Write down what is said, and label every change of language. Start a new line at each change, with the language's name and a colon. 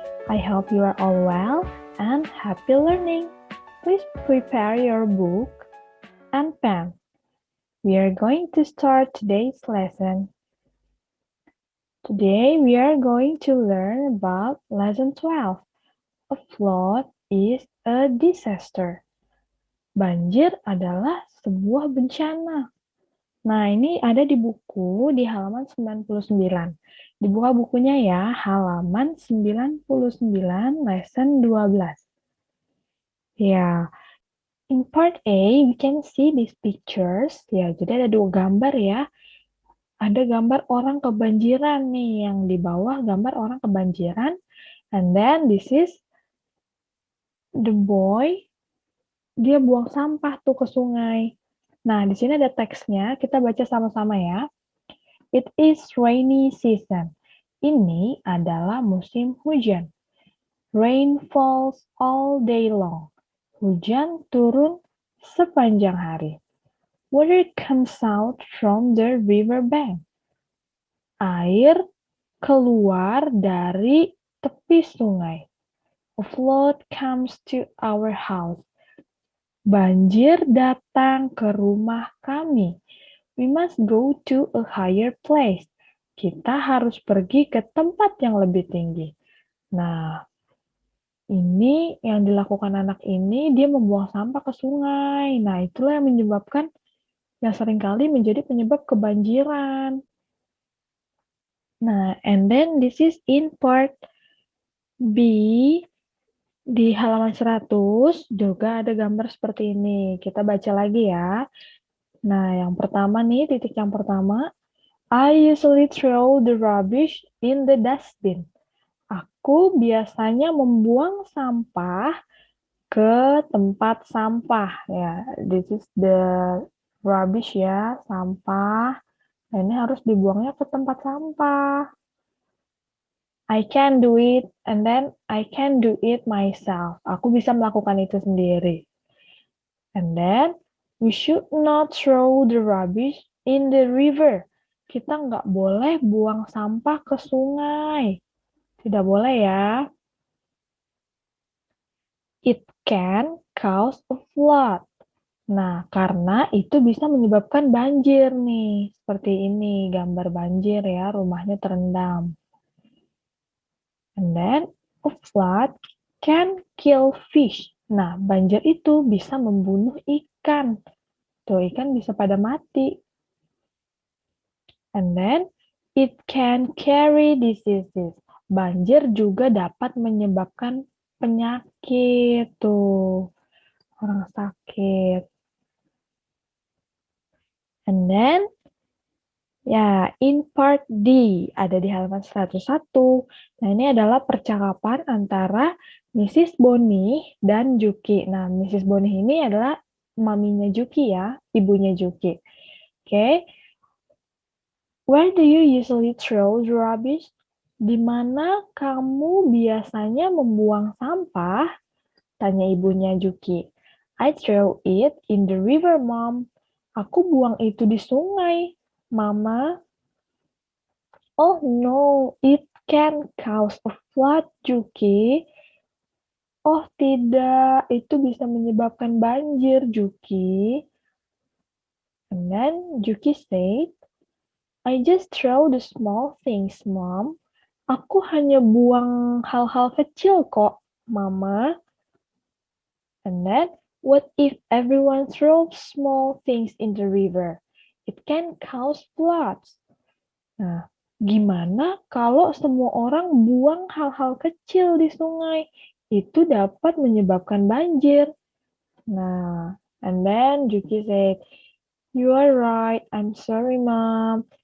English: I hope you are all well and happy learning. Please prepare your book and pen. We are going to start today's lesson. Today we are going to learn about lesson 12. A flood is a disaster.
Indonesian: Banjir adalah sebuah bencana. Nah, ini ada di buku di halaman 99. Dibuka bukunya ya, halaman 99, lesson 12.
English: Ya, in part A, we can see these pictures.
Indonesian: Ya, jadi ada dua gambar ya. Ada gambar orang kebanjiran nih, yang di bawah gambar orang kebanjiran.
English: And then this is the boy,
Indonesian: dia buang sampah tuh ke sungai. Nah, di sini ada teksnya, kita baca sama-sama ya.
English: It is rainy season.
Indonesian: Ini adalah musim hujan.
English: Rain falls all day long.
Indonesian: Hujan turun sepanjang hari.
English: Water comes out from the river bank.
Indonesian: Air keluar dari tepi sungai.
English: A flood comes to our house.
Indonesian: Banjir datang ke rumah kami.
English: We must go to a higher place.
Indonesian: Kita harus pergi ke tempat yang lebih tinggi. Nah, ini yang dilakukan anak ini, dia membuang sampah ke sungai. Nah, itulah yang menyebabkan, yang seringkali menjadi penyebab kebanjiran. Nah,
English: and then this is in part B,
Indonesian: di halaman 100, juga ada gambar seperti ini. Kita baca lagi ya. Nah, yang pertama nih, titik yang pertama,
English: I usually throw the rubbish in the dustbin.
Indonesian: Aku biasanya membuang sampah ke tempat sampah.
English: Ya, this is the rubbish ya, sampah.
Indonesian: Nah, ini harus dibuangnya ke tempat sampah.
English: I can do it, and then I can do it myself.
Indonesian: Aku bisa melakukan itu sendiri.
English: And then, we should not throw the rubbish in the river.
Indonesian: Kita nggak boleh buang sampah ke sungai. Tidak boleh ya.
English: It can cause a flood.
Indonesian: Nah, karena itu bisa menyebabkan banjir nih. Seperti ini, gambar banjir ya, rumahnya terendam.
English: And then, a flood can kill fish.
Indonesian: Nah, banjir itu bisa membunuh ikan. Tuh, ikan bisa pada mati.
English: And then, it can carry diseases.
Indonesian: Banjir juga dapat menyebabkan penyakit. Tuh, orang sakit.
English: And then, ya, in part D,
Indonesian: ada di halaman 101. Nah, ini adalah percakapan antara Mrs. Bonnie dan Juki. Nah, Mrs. Bonnie ini adalah maminya Juki ya, ibunya Juki. Oke.
English: Where do you usually throw the rubbish?
Indonesian: Di mana kamu biasanya membuang sampah? Tanya ibunya Juki.
English: I throw it in the river, Mom.
Indonesian: Aku buang itu di sungai, Mama.
English: Oh no, it can cause a flood, Juki.
Indonesian: Oh tidak, itu bisa menyebabkan banjir, Juki.
English: And then Juki said, I just throw the small things, Mom.
Indonesian: Aku hanya buang hal-hal kecil kok, Mama.
English: And then, what if everyone throws small things in the river? It can cause floods.
Indonesian: Nah, gimana kalau semua orang buang hal-hal kecil di sungai? Itu dapat menyebabkan banjir.
English: Nah, and then Juki said, you are right, I'm sorry, Mom.